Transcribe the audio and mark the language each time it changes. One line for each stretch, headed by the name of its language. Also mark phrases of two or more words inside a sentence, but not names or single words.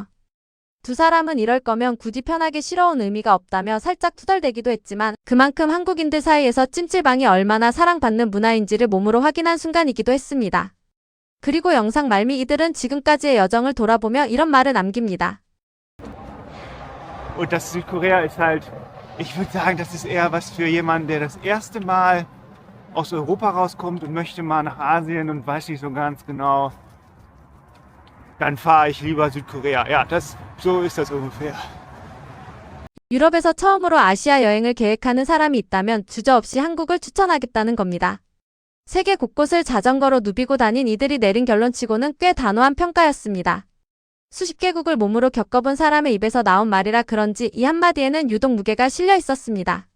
Korean: 두 사람은 이럴 거면 굳이 편하게 쉬러 온 의미가 없다며 살짝 투덜대기도 했지만 그만큼 한국인들 사이에서 찜질방이 얼마나 사랑받는 문화인지를 몸으로 확인한 순간이기도 했습니다. 그리고 영상 말미 이들은 지금까지의 여정을 돌아보며 이런 말을 남깁니다.
German: Und das Südkorea ist halt, ich würde sagen, das ist eher was für jemanden, der das erste Mal aus Europa rauskommt und möchte mal nach Asien und weiß nicht so ganz genau. Dann fahre ich lieber Südkorea. Ja, so ist das ungefähr.
Korean: 유럽에서 처음으로 아시아 여행을 계획하는 사람이 있다면 주저없이 한국을 추천하겠다는 겁니다. 세계 곳곳을 자전거로 누비고 다닌 이들이 내린 결론치고는 꽤 단호한 평가였습니다. 수십 개국을 몸으로 겪어본 사람의 입에서 나온 말이라 그런지 이 한마디에는 유독 무게가 실려 있었습니다.